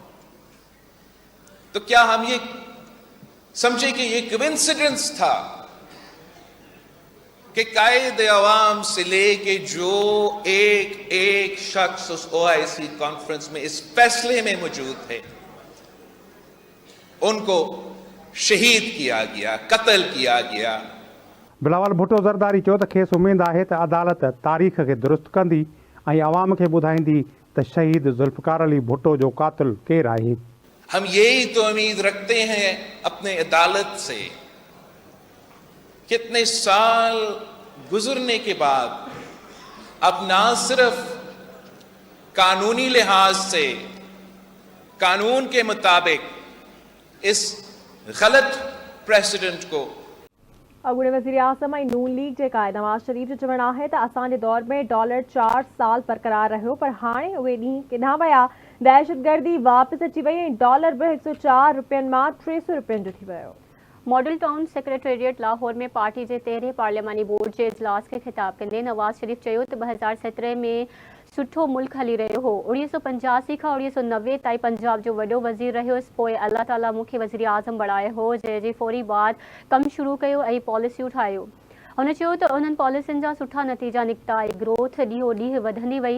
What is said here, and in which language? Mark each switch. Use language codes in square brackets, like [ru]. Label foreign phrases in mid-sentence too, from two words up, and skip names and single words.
[ur] تو کیا ہم یہ سمجھے کہ یہ کوئنسیڈنس تھا کہ قائد عوام سے لیکے جو ایک ایک شخص اس OIC کانفرنس میں اس فیصلے میں موجود تھے ان کو شہید کیا گیا، قتل کیا گیا. [sd] बिलावल भुट्टो ज़रदारी चयो त खेसि उमेद आहे त अदालत तारीख़ खे दुरुस्त कंदी ऐं आवाम खे ॿुधाईंदी त शहीद ज़ुल्फ़कार अली भुट्टो जो कातिल केरु आहे। [ur] ہم یہی تو امید رکھتے ہیں اپنے عدالت سے. کتنے سال گزرنے کے بعد اب نہ صرف قانونی لحاظ سے قانون کے مطابق اس غلط پریزیڈنٹ کو [sd] अॻूणे वज़ीर आज़म ऐं नून लीग जे कायद नवाज़ शरीफ़ जो चवणु आहे त असांजे दौर में डॉलर 4 साल बरक़रार रहियो, पर हाणे उहे ॾींहं किथां विया। दहशतगर्दी वापसि अची वई ऐं डॉलर बि 104 रुपयनि मां 300 रुपयनि जो थी वियो। मॉडल टाउन सेक्रेटेरिएट लाहौर में पार्टी के 13 पार्लियामानी बोर्ड के इजलास के खिताब कंदे नवाज़ शरीफ़ चयो त 2017 में सुठो मुल्क हली रहियो हो। 1985 खां 1990 ताईं पंजाब जो वॾो वज़ीर रहियोसि। पोइ अल्लाह ताला मूंखे वज़ीर आज़म बणायो हो, जंहिंजे फौरी बाद कमु शुरू कयो ऐं पॉलिसियूं ठाहियो। हुन चयो त उन्हनि पॉलिसियुनि जा सुठा नतीजा निकिता ऐं ग्रोथ ॾींहों ॾींहुं वधंदी वई।